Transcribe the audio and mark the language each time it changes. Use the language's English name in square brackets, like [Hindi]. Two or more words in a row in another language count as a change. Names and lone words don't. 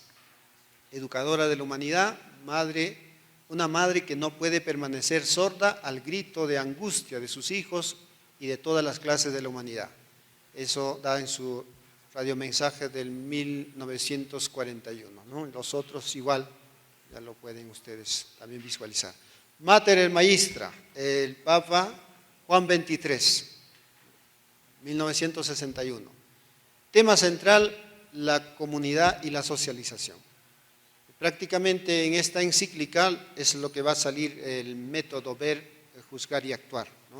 [Spanish] Educadora de la humanidad, una madre que no puede permanecer sorda al grito de angustia de sus hijos y de todas las clases de la humanidad. Eso da en su radiomensaje del 1941, ¿no? Los otros igual, ya lo pueden ustedes también visualizar. Mater et Magistra, el Papa Juan XXIII, 1961. Tema central, la comunidad y la socialización. Prácticamente en esta encíclica es lo que va a salir el método ver, juzgar y actuar, ¿no?